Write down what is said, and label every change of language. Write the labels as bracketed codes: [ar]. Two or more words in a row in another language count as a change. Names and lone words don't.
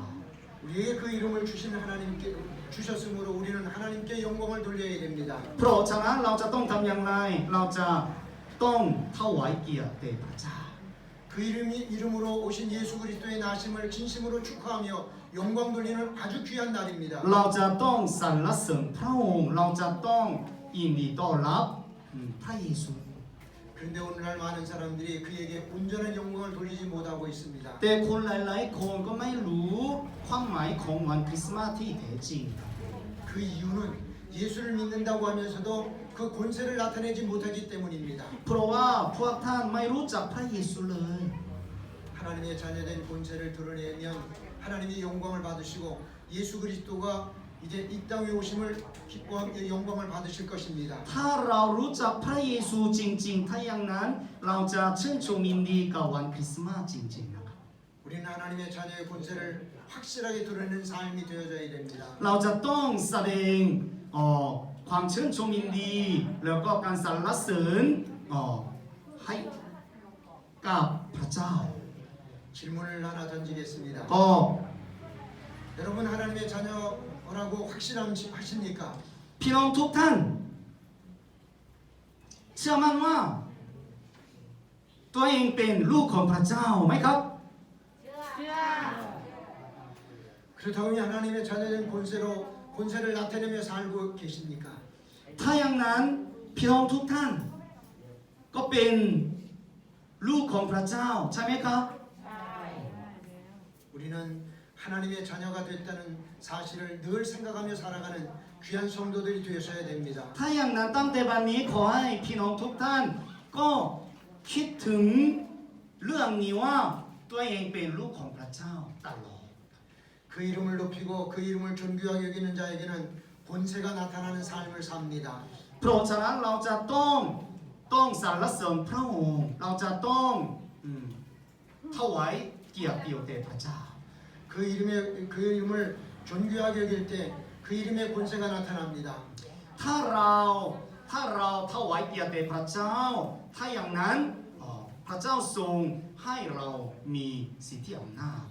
[ko] 우리에게 그 이름을 주신 하나님께 주셨으므로 우리는 하나님께 영광을 돌려야 됩니다. [th] เพราะฉะนั้นเราจะต้องทำอย่างไรเราจะต้องถวายเกียรติแด่พระเจ้า [ko] 그 이름으로 오신 예수 그리스도의 나심을 진심으로 축하하며 영광 돌리는 아주 귀한 날입니다. [th] เราจะต้องสรรเสริญพระองค์เราจะต้องยินดีต้อนรับพระเยซู [ko] 그런데 오늘날 많은 사람들이 그에게 온전한 영광을 돌리지 못하고 있습니다. [th] แต่คนหลายๆคนก็ไม่รู้ความหมายของวันคริสต์มาสที่แท้จริง [ko] 그 이유는 예수를 믿는다고 하면서도 그 권세를 나타내지 못하기 때문입니다. [th] เพราะว่าพวกท่านไม่รู้จักพระเยซูเลย [ko] 하나님의 자녀된 권세를 드러내면 하나님이 영광을 받으시고 예수 그리스도가 이제 이 땅에 오심을 기뻐하며 영광을 받으실 것입니다. [th] ถ้าเรารู้จักพระเยซูจริงๆถ้าอย่างนั้นเราจะชื่นชมยินดีกับวันคริสต์มาสจริงๆนะครับ [ko] 우리는 하나님의 자녀의 권세를 확실하게 드러내는 삶이 되어져야 됩니다. [th] เราจะต้องแสดงความชื่นชมยินดีแล้วก็การสรรเสริญให้กับพระเจ้า [ko] 질문을 하나 던지겠습니다. ก็ 여러분 하나님의 자녀라고 확신하십니까? [th] พี่น้องทุกท่านเชื่อมั่นว่าตัวเองเป็นลูกของพระเจ้าไหมครับ [ko] 그 그렇다고 하나님의 자녀된 권세를 나타내며 살고 계십니까? [th] ถ้าอย่างนั้นพี่น้องทุกท่านก็เป็นลูกของพระเจ้าใช่ไหมครับ [ko] 우리는 하나님의 자녀가 됐다는 사실을 늘 생각하며 살아가는 귀한 성도들이 되셔야 됩니다. [th] ถ้าอย่างนั้นตั้งแต่บัดนี้ขอให้พี่น้องทุกท่านก็คิดถึงเรื่องนี้ว่าตัวเองเป็นลูกของพระเจ้าตลอด [ko] 그 이름을 높이고 그 이름을 존귀하게 여기는 자에게는 권세가 나타나는 삶을 삽니다. [th] เพราะฉะนั้นเราจะต้องสรรเสริญพระองค์เราจะต้องถวายเกียรติแด่พระเจ้า [ko] 그 이름을 존귀하게 여길 때 그 이름의 권세가 나타납니다. [th] ถ้าเราถวายเกียรติแด่พระเจ้าถ้าอย่างนั้นพระเจ้าทรงให้เรามีสิทธิอำนาจ